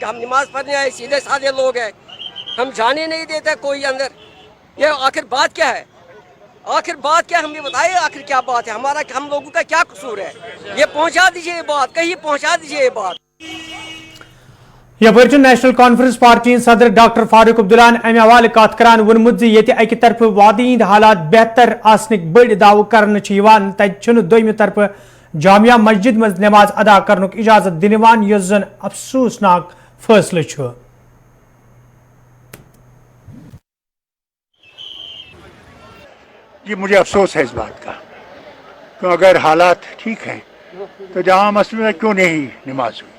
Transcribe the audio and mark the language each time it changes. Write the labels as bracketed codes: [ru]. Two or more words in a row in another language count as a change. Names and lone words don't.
[hi] हम नमाज पढ़ने आए, सीधे साधे लोग हैं, हम जाने नहीं देते कोई अंदर। ये आखिर बात क्या है? आखिर बात क्या? हमें बताइए आखिर क्या बात है? हमारा हम लोगों का क्या कसूर है? ये पहुंचा दीजिए, ये बात कहीं पहुंचा दीजिए ये बात। [ks] यपर नेशनल कॉन्फ्रेंस पार्टी सदर डॉक्टर फारूक अब्दुल्लाहन अमे हवाले कत करान वोनमुत ये अकि तरफ वादी हिंद हालात बेहतर आसनिक बड़ दाव कर तत दोयमि तरफ जामिया मस्जिद मज नमाज अदा करनुक इजाजत दिन यस जन अफसोसनाक फैसले छु। [hi] जी मुझे अफसोस है इस बात का, तो अगर हालात ठीक हैं तो जामा मस्जिद में क्यों नहीं नमाज हुई?